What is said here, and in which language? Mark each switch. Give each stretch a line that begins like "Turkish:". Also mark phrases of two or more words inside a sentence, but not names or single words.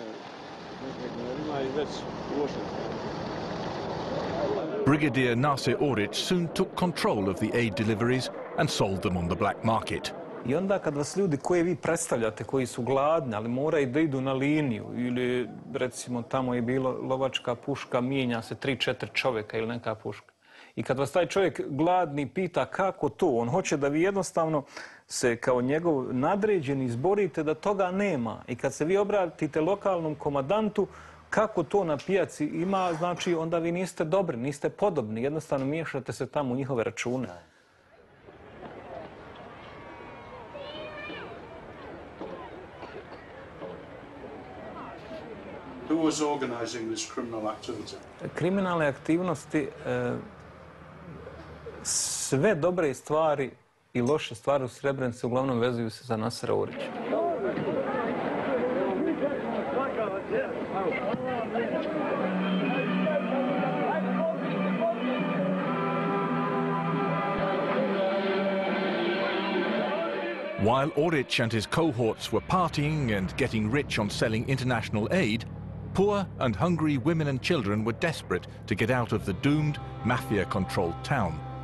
English: Brigadier Nase Oric soon took control of the aid deliveries and sold them on the black market.
Bosnian: I onda kad vas ljudi koje vi predstavljate, koji su gladni, ali moraju da idu na liniju, ili recimo tamo je bilo lovačka puška, mijenja se 3-4 čovjeka ili neka puška. I kad vas taj čovjek gladni pita kako to, on hoće da vi jednostavno se kao njegov nadređeni izborite da toga nema. I kad se vi obratite lokalnom komandantu, kako to na pijaci ima, znači onda vi niste dobri, niste podobni, jednostavno miješate se tamo u njihove račune.
English: Who was organizing this criminal activity?
Bosnian: Kriminalne aktivnosti, sve dobre stvari i loše stvari u Srebrenici uglavnom vezuju se za Nasera Orića.
English: While Oric and his cohorts were partying and getting rich on selling international aid, poor and hungry women and children were desperate to get out of the doomed, mafia-controlled town.